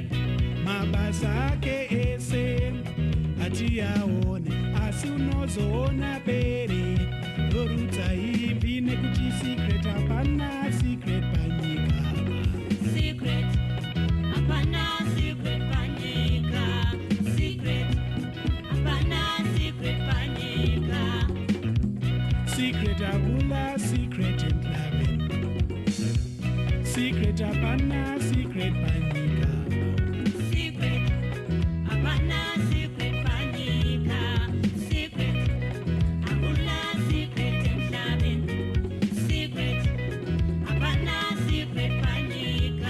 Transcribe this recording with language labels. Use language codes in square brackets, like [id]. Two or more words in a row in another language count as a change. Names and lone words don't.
[sn] Mabasa ake ese hatiyaone, asi unozoona bere rorudza imbi. Nekuti secret hapana, secret panyika. secret hapana, secret panyika. Secret hapana, secret panyika. [nd] Secret akula, secret emhlabeni. [sn] Secret hapana, secret panyika. Secret hapana, secret panyika. [nd] Secret agula, secret emhlabeni. [sn] Secret hapana, secret panyika.